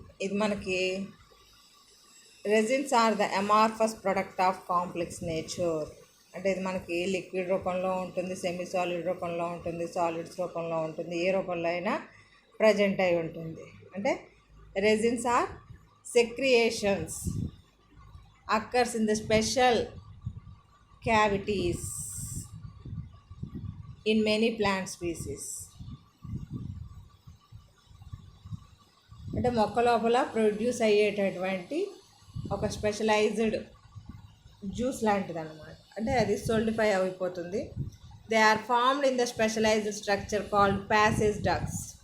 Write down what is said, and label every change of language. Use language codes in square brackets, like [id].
[te] ఇది మనకి [en] Resins are the amorphous product of complex nature. [te] అంటే ఇది మనకి లిక్విడ్ రూపంలో ఉంటుంది, సెమీ సాలిడ్ రూపంలో ఉంటుంది, సాలిడ్స్ రూపంలో ఉంటుంది, ఏ రూపంలో అయినా ప్రజెంట్ అయి ఉంటుంది. అంటే [en] Resins are secretions occurs in the special cavities in many plant species. [te] అంటే మొక్క లోపల ప్రొడ్యూస్ అయ్యేటటువంటి ఒక స్పెషలైజ్డ్ జ్యూస్ లాంటిది అనమాట. అంటే అది సోల్డిఫై అయిపోతుంది. [en] They are formed in the specialised structure called passage ducts.